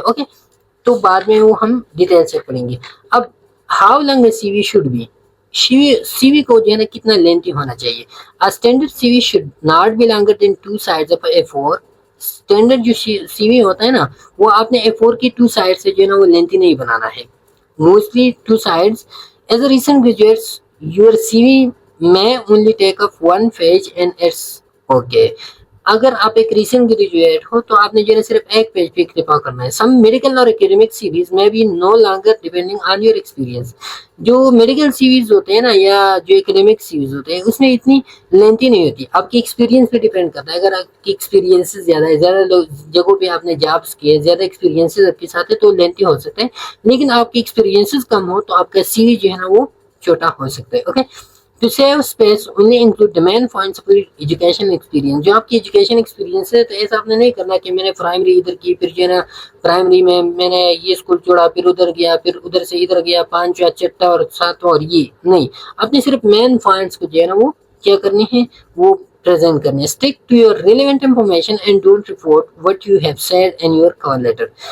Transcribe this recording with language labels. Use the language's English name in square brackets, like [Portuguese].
[Hindi] Okay, तो बाद में वो हम डिटेल से पढ़ेंगे। अब [English] how long CV should be, [Hindi] CV को जो है ना कितना लेंथी होना चाहिए। [English] A standard CV should not be longer than 2 sides of A4। [Hindi] Standard जो सीवी होता है ना वो आपने A4 की 2 साइड से जो है ना वो लेंथी नहीं बनाना है, mostly 2 sides। [English] As a recent graduates your CV may only take up 1 page and it's okay। [Hindi] अगर आप एक रीसेंट ग्रेजुएट हो तो आपने जो है सिर्फ एक पेज पे इक्तिफा करना है। [English] Some medical और academic series में भी no longer depending on your experience. [Hindi] जो मेडिकल सीरीज होते हैं ना या जो एकेडमिक सीरीज होते हैं उसमें इतनी लेंथी नहीं होती, आपकी एक्सपीरियंस पे डिपेंड करता है। अगर आपकी एक्सपीरियंस ज़्यादा है, ज़्यादा जगहों पे आपने जॉब्स किए, ज़्यादा एक्सपीरियंस आपके साथ है तो लेंथी हो सकते हैं, लेकिन आपकी एक्सपीरियंस कम हो तो आपका सीवी जो है ना वो छोटा हो सकता है। [English] Okay, To save space, only include the main points of your education experience। [Hindi] जो आपकी एजुकेशन एक्सपीरियंस है तो ऐसा आपने नहीं करना कि मैंने प्राइमरी इधर की, फिर जो है ना प्राइमरी में मैंने ये स्कूल छोड़ा, फिर उधर गया, फिर उधर से इधर गया, 5वां 6वां और 7वां, और ये नहीं। आपने सिर्फ मेन पॉइंट्स को जो है ना वो क्या करनी है, वो प्रेजेंट करने हैं। [English] Stick to your relevant information and don't report what you have said in your cover letter.